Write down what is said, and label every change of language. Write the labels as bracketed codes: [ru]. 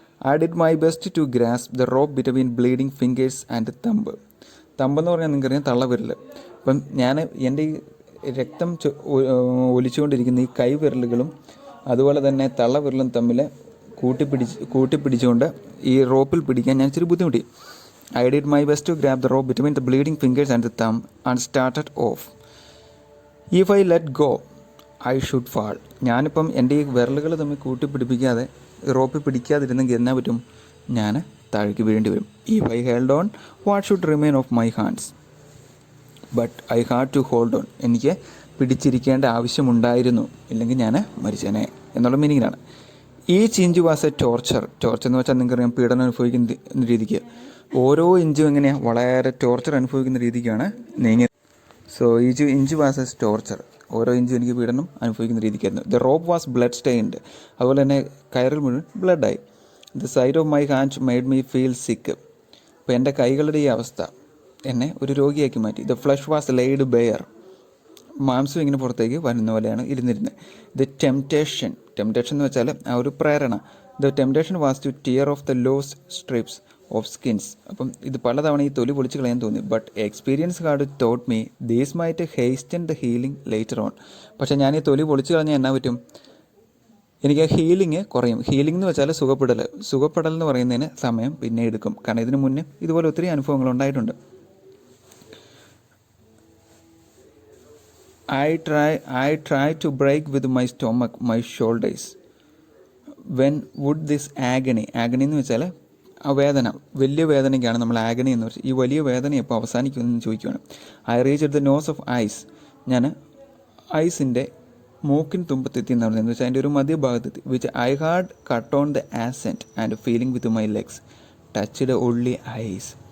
[en] I did my best to grasp the rope between bleeding fingers and thumb. [ml] തമ്പെന്ന് പറഞ്ഞാൽ നിങ്ങൾക്കറിയാം തള്ളവിരൽ. അപ്പം ഞാൻ എൻ്റെ ഈ രക്തം ഒലിച്ചുകൊണ്ടിരിക്കുന്ന ഈ കൈവിരലുകളും അതുപോലെ തന്നെ തള്ളവിരലും തമ്മിൽ കൂട്ടിപ്പിടിച്ചുകൊണ്ട് ഈ റോപ്പിൽ പിടിക്കാൻ ഞാൻ ഇച്ചിരി ബുദ്ധിമുട്ടി. [en] I did my best to grab the rope between the bleeding fingers and the thumb and started off. If I let go, I should fall. [ml] ഞാനിപ്പം എൻ്റെ ഈ വിരലുകൾ തമ്മിൽ കൂട്ടിപ്പിടിപ്പിക്കാതെ റോപ്പിൽ പിടിക്കാതിരുന്നെങ്കിൽ എന്നാ പറ്റും, ഞാൻ താഴേക്ക് വീഴേണ്ടി വരും. [en] If I held on, what should remain of my hands? But I had to hold on. [ml] എനിക്ക് പിടിച്ചിരിക്കേണ്ട ആവശ്യമുണ്ടായിരുന്നു, ഇല്ലെങ്കിൽ ഞാൻ മരിച്ചേനെ എന്നുള്ള മീനിങ്ങിലാണ്. [en] each inch was a torture [ml] എന്ന് വെച്ചാൽ നിങ്ങൾക്കറിയാം പീഡനം അനുഭവിക്കുന്ന രീതിക്ക്. ഓരോ ഇഞ്ചും എങ്ങനെയാണ് വളരെ ടോർച്ചർ അനുഭവിക്കുന്ന രീതിക്കാണ് നീങ്ങിയത്. [en] so each inch was a torture, [ml] ഓരോ ഇഞ്ചും എനിക്ക് പീഡനം അനുഭവിക്കുന്ന രീതിക്കായിരുന്നു. [en] the rope was blood stained, [ml] അതുപോലെ തന്നെ കയറിൽ മുഴുവൻ ബ്ലഡായി. [en] The side of my hand made me feel sick. [ml] അപ്പോൾ എൻ്റെ കൈകളുടെ ഈ അവസ്ഥ എന്നെ ഒരു രോഗിയാക്കി മാറ്റി. [en] the flesh was laid bare, [ml] മാംസം ഇങ്ങനെ പുറത്തേക്ക് വരുന്ന പോലെയാണ് ഇരുന്നിരുന്നത്. [en] the temptation [ml] എന്ന് വെച്ചാൽ ആ ഒരു പ്രേരണ. [en] The temptation was to tear off the loose strips of skins. [ml] അപ്പം ഇത് പലതവണ ഈ തൊലി പൊളിച്ച് കളയാൻ തോന്നി. [en] But experience had taught me these might hasten the healing later on. [ml] പക്ഷേ ഞാൻ ഈ തൊലി പൊളിച്ച് കളഞ്ഞാൽ എന്നാ പറ്റും, എനിക്ക് ഹീലിംഗ് കുറയും. ഹീലിംഗ് എന്ന് വെച്ചാൽ സുഖപ്പെടൽ എന്ന് പറയുന്നതിന് സമയം പിന്നെ എടുക്കും. കാരണം ഇതിനു മുന്നേ ഇതുപോലെ ഒത്തിരി അനുഭവങ്ങൾ ഉണ്ടായിട്ടുണ്ട്. [en] I try to break with my stomach, my shoulders. When would this agony [ml] എന്ന് വെച്ചാൽ ആ വേദന, വലിയ വേദനയ്ക്കാണ് നമ്മൾ ആഗണി എന്ന് വെച്ചാൽ. ഈ വലിയ വേദന എപ്പോൾ അവസാനിക്കുമെന്ന് ചോദിക്കുകയാണ്. [en] I reach the nose of ice, [ml] ഞാൻ ഐസിൻ്റെ മൂക്കിൻ തുമ്പത്തെത്തി എന്ന് പറയുന്നത് വെച്ചാൽ അതിൻ്റെ ഒരു മധ്യഭാഗത്തെത്തി. [en] Which I had cut on the ascent and feeling with my legs touched only ice.